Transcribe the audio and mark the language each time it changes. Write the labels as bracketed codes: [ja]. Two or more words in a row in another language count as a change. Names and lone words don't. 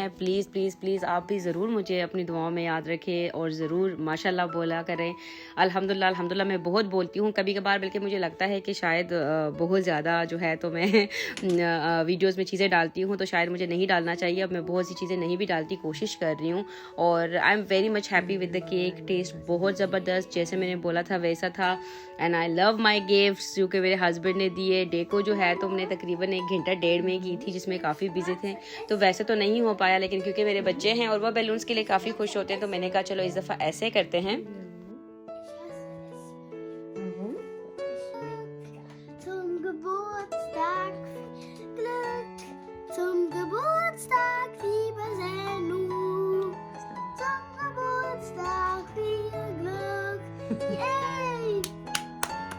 [hi] प्लीज़ प्लीज़ प्लीज़ आप भी ज़रूर मुझे अपनी दुआओं में याद रखें और ज़रूर माशाल्लाह बोला करें। अल्हम्दुलिल्लाह अल्हम्दुलिल्लाह मैं बहुत बोलती हूँ कभी कभार, बल्कि मुझे लगता है कि शायद बहुत ज़्यादा जो है तो मैं वीडियोज़ में चीज़ें डालती हूँ, तो शायद मुझे नहीं डालना चाहिए। अब मैं बहुत सी चीज़ें नहीं भी डालती, कोशिश कर रही हूँ। [en] और I am very much happy with the cake. [hi] टेस्ट बहुत ज़बरदस्त, जैसे मैंने बोला था वैसा था। [en] and I love my gifts [hi] जो कि मेरे हस्बैंड ने दिए। डेको जो है तो हमने तकरीबन 1 घंटा 1.5 में की थी, जिसमें काफ़ी बिजी थे, तो वैसे तो नहीं हो पाया, लेकिन क्योंकि मेरे बच्चे हैं और वह बैलून्स के लिए काफ़ी खुश होते हैं, तो मैंने कहा चलो इस दफ़ा ऐसे करते हैं। [de] Zum Geburtstag, Glück, zum Geburtstag, liebe Senu. Zum Geburtstag, viel Glück, yay!